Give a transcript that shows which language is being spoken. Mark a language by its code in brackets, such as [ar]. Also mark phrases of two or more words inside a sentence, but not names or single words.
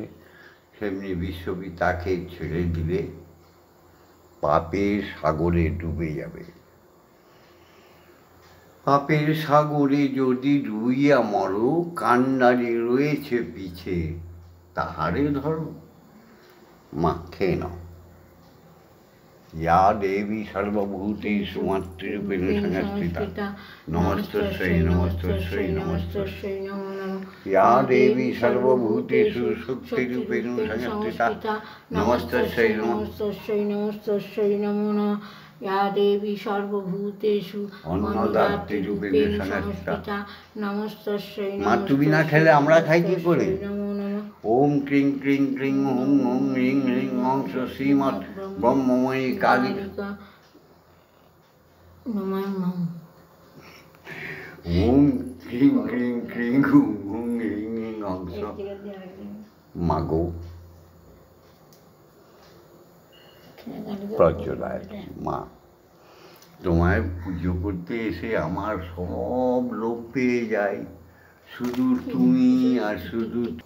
[bn] সেমনি বিশ্বপিতাকে ছেড়ে দিলে পাপের সাগরে ডুবে যাবে। পাপের সাগরে যদি ডুবিয়া মরো, কান্ডারি রয়েছে পিছে, তাহারে ধরো। মা খেয়ে নাও। [sa] या देवी सर्वभूतेषु मातृरूपेण संस्थिता नमस्तस्यै नमस्तस्यै नमस्तस्यै नमो नमः। या देवी सर्वभूतेषु शक्तिरूपेण संस्थिता नमस्तस्यै नमस्तस्यै नमस्तस्यै नमो नमः। या देवी सर्वभूतेषु अन्नदात्रीरूपेण संस्थिता नमस्तस्यै [bn] মা তুমি না খেলে আমরা খাই কি করে? [sa] नमो नमः। ওম ক্রিং ক্রিং ক্রিং হুম হুম রিং রিং হং শ্রীমৎ ব্রহ্মময়ী কালী। নমঃ নমঃ। ওম ক্রিং ক্রিং ক্রিং হুম হুম রিং রিং হং মাগো প্রচলায়তি। [bn] মা তোমায় পুজো করতে এসে আমার সব লোক পেয়ে যায়, শুধু তুমি আর শুধু।